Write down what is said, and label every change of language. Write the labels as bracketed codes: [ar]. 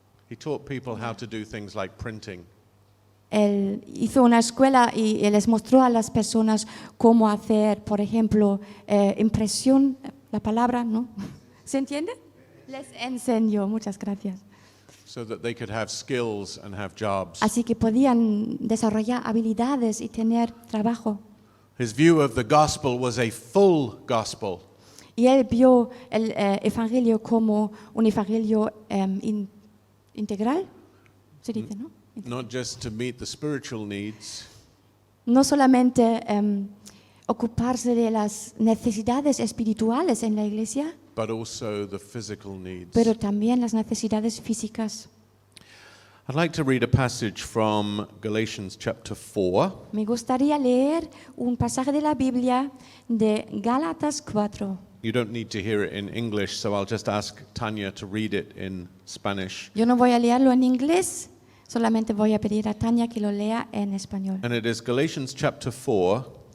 [en] He taught people how to do things like printing. [es] él hizo una escuela y les mostró a las personas cómo hacer, por ejemplo, impresión, la palabra, ¿no? ¿Se entiende? Les enseñó, muchas gracias. [en] So that they could have skills and have jobs. [es] Así que podían desarrollar habilidades y tener trabajo. [en] His view of the gospel was a full gospel. [es] Y él vio el evangelio como un evangelio integral, se dice, ¿no? [en] Not just to meet the spiritual needs, [es] No solamente ocuparse de las necesidades espirituales en la iglesia, [en] but also the physical needs. [es] pero también las necesidades físicas. [en] I'd like to read a passage from Galatians chapter 4. [es] Me gustaría leer un pasaje de la Biblia de Gálatas 4. [en] You don't need to hear it in English, so I'll just ask Tanya to read it in Spanish. [es] Yo no voy a leerlo en inglés, solamente voy a pedir a Tania que lo lea en español. [en] And it is Galatians chapter 4,